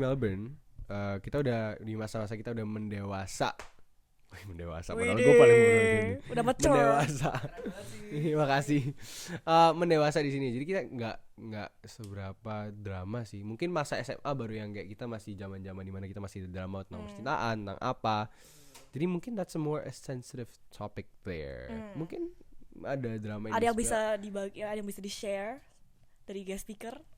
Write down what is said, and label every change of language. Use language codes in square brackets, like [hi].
[id] di Melbourne kita udah di masa-masa kita udah mendewasa. Mendewasa padahal gue paling muda di sini. Udah mature. Mendewasa. Terima kasih. Mendewasa di sini. Jadi kita nggak seberapa drama sih. Mungkin masa SMA baru yang kayak kita masih zaman-zaman dimana kita masih ada drama tentang percintaan, tentang apa. [en] Jadi mungkin that's a more sensitive topic there. [id] Mungkin ada drama Ada yang juga. bisa dibagi, ada yang bisa di share dari guest speaker.